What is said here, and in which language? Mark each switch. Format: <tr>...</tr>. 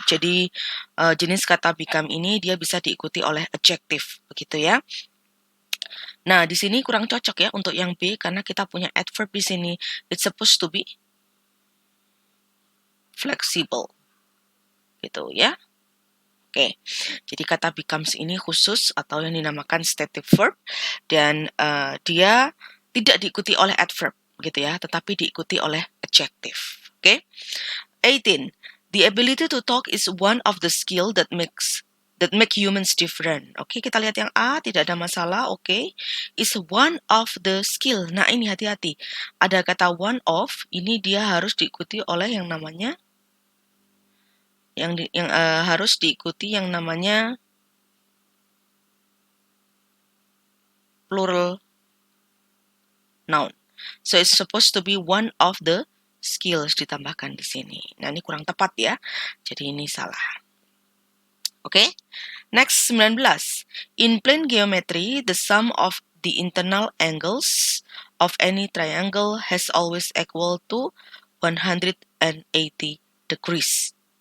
<id>Jadi jenis kata become ini dia bisa diikuti oleh adjective begitu ya. Nah, di sini kurang cocok ya untuk yang B karena kita punya adverb di sini.</id> <en>It's supposed to be flexible.</en> <id>Gitu ya. Oke. Jadi kata becomes ini khusus atau yang dinamakan stative verb, dan dia tidak diikuti oleh adverb gitu ya, tetapi diikuti oleh adjective. Oke. 18.</id> <en>The ability to talk is one of the skill that make humans different.</en> <id>Oke, kita lihat yang A, tidak ada masalah. Oke,</id> <en>is one of the skill.</en> <id>Nah, ini hati-hati. Ada kata one of, ini dia harus diikuti oleh yang namanya harus diikuti yang namanya plural noun.</id> <en>So it's supposed to be one of the skills</en> <id>ditambahkan di sini. Nah, ini kurang tepat ya. Jadi ini salah. Oke.</id> <en>Next, 19. In plane geometry, the sum of the internal angles of any triangle has always equal to 180 degrees.</en>